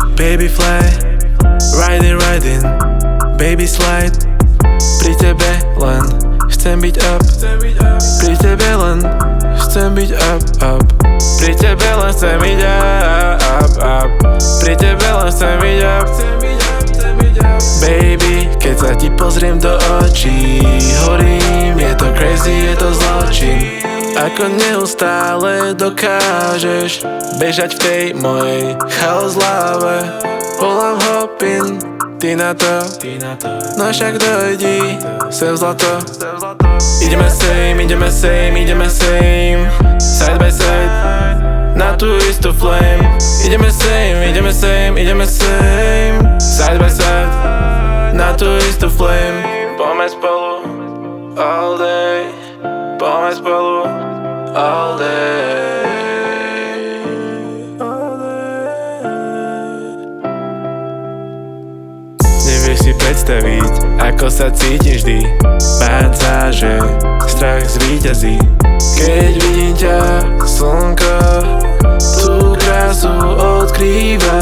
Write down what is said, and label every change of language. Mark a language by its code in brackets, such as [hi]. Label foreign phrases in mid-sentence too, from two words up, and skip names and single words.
[en] Baby fly, riding, baby slide. [sk] Pri tebe len chcem byť up. Pri tebe len chcem byť up. Pri tebe len chcem byť up. Pri tebe len chcem byť up. Baby, keď sa ti pozriem do očí, horím, je to crazy, je to zločin. Ako neustále dokážeš bežať v tej mojej chaos hlave. Volám hopin, ty na to, no však dojdi sem zlato. Ideme same, [en] side by side, [sk] na tú istú flame. Ideme same, [en] side by side, [sk] na tú istú flame. Poďme spolu [en] all day, [sk] poďme spolu [en] all day. [sk] Nevieš si predstaviť, ako sa cítim vždy. Báť sa, že strach zvíťazí. Keď vidím ťa, slnko tú krásu odkrýva.